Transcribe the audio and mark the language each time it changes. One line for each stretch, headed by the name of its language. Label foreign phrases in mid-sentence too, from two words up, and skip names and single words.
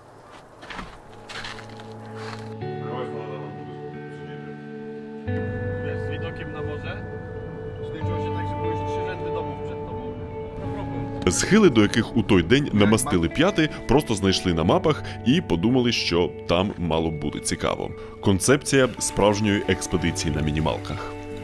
Polish: Z widokiem na morze? Skończyło się tak, że były już 3 rzędy domów przed tobą.
Ukrainian: Схили, до яких у той день намастили п'яти, просто знайшли на мапах і подумали, що там мало б бути цікаво. Концепція справжньої експедиції на мінімалках.